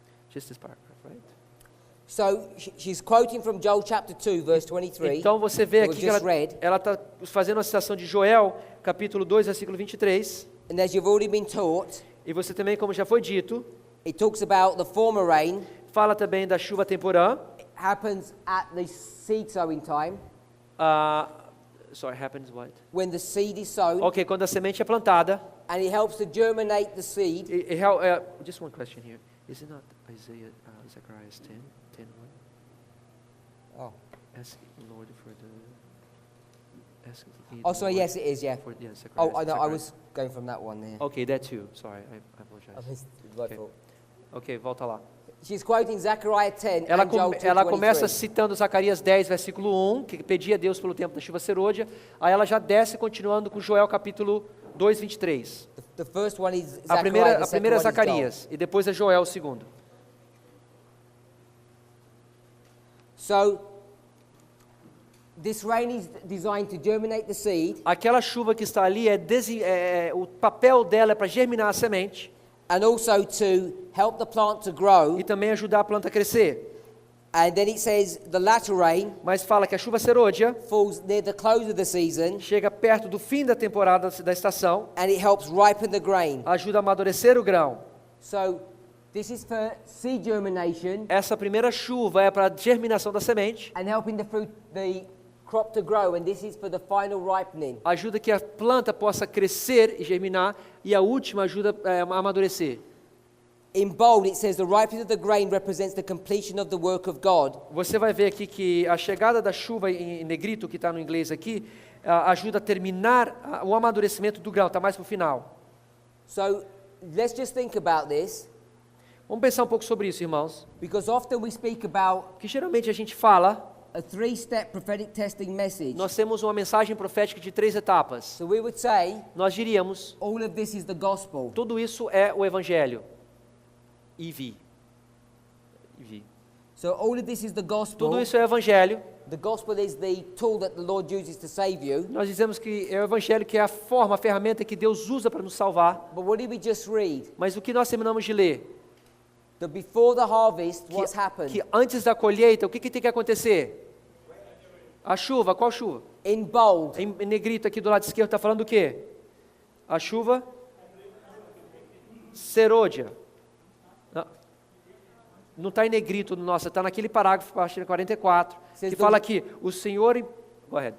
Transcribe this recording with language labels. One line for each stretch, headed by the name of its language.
English: Just this paragraph, right? So, she's quoting from Joel chapter 2, verse 23.
Portuguese: Então você vê
English: that
Portuguese: aqui que
English: just read.
Portuguese: ela está fazendo uma citação de Joel, capítulo 2, versículo 23.
English: And as you've already been taught,
Portuguese: E você também, como já foi dito,
English: it talks about the former rain.
Portuguese: fala também da chuva temporã.
English: It happens at the seed sowing time, Sorry, happens what? when the seed is sown,
Portuguese: Ok, quando a semente é plantada.
English: and it helps to germinate the seed. Just one question here. Is it not Isaiah, Zechariah 10:1? Oh. Ask Lord for the. Ask Oh, sorry, yes, it is, yeah. Zechariah, Oh, I know, I Zechariah. was going from that one there. Ok, that too. Sorry, I I apologize. missed my Okay. fault.
Portuguese: Ok, volta lá.
English: She's quoting Zechariah 10
Portuguese: Ela,
English: and Joel
Portuguese: ela começa
English: 2:23.
Portuguese: citando Zacarias 10, versículo 1, que pedia a Deus pelo tempo da chuva serôdia. Aí ela já desce continuando com Joel capítulo 2, 23.
English: The first one is
Portuguese: A
English: Zechariah,
Portuguese: primeira
English: the
Portuguese: é
English: second one is Joel.
Portuguese: Zacarias e depois é Joel o segundo.
English: So, this rain is designed to germinate the seed
Portuguese: Aquela chuva que está ali, o papel dela é para germinar a semente
English: and also to help the plant to grow.
Portuguese: e também ajudar a planta a crescer.
English: And then it says the latter rain
Portuguese: Mas fala que a chuva serôdia
English: falls near the close of the season
Portuguese: chega perto do fim da temporada da estação,
English: and it helps ripen the grain.
Portuguese: ajuda a amadurecer o grão.
English: So, this is for seed germination
Portuguese: Essa primeira chuva é para a germinação da semente,
English: and helping the crop to grow, and this is for the final ripening.
Portuguese: ajuda que a planta possa crescer e germinar, e a última ajuda a amadurecer.
English: In bold, it says the ripening of the grain represents the completion of the work of God.
Portuguese: Você vai ver aqui que a chegada da chuva em negrito, que está no inglês aqui, ajuda a terminar o amadurecimento do grão, está mais para o final.
English: So let's just think about this,
Portuguese: Vamos pensar um pouco sobre isso, irmãos.
English: because often we speak about
Portuguese: Que geralmente a gente fala,
English: a three-step prophetic testing message.
Portuguese: nós temos uma mensagem profética de 3 etapas.
English: So we would say
Portuguese: Nós diríamos,
English: all of this is the gospel.
Portuguese: tudo isso é o Evangelho. EV.
English: So all of this is the gospel.
Portuguese: Tudo isso é o Evangelho.
English: The gospel is the tool that the Lord uses to save you.
Portuguese: Nós dizemos que é o Evangelho que é a forma, a ferramenta que Deus usa para nos salvar.
English: But what did we just read?
Portuguese: Mas o que nós terminamos de ler?
English: That before the harvest, what's happened?
Portuguese: Que antes da colheita, o que tem que acontecer? A chuva, qual chuva?
English: In bold,
Portuguese: Em negrito aqui do lado esquerdo está falando o quê? A chuva serôdia. Não está em negrito no nosso, está naquele parágrafo, acho que é 44, que fala que o Senhor,
English: go ahead,